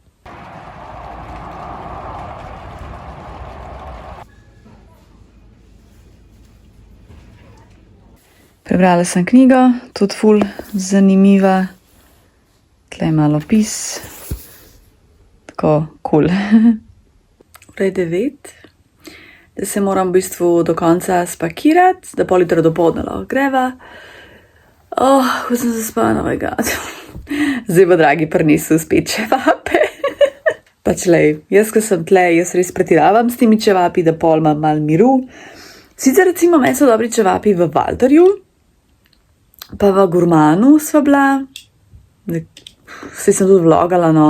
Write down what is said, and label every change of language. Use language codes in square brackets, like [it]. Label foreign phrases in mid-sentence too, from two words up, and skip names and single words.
[sl] Prebrala sem knjigo, tudi ful zanimiva. Tle je malo opis. Tako, cool. Ura je 9. Da se moram v bistvu do konca spakirati, da pol jutra dopoldne lahko greva. Ko sem zaspala, [en] oh my god. [sl] Zdaj pa, dragi, prinesel spet čevape. Pač lej, jaz, ko sem tle, jaz res pretiravam s temi čevapi, da pol imam malo miru. Sicer recimo meni so dobri čevapi v Walterju, pa v Gurmanu sva bila. Saj sem tudi vlogala, no.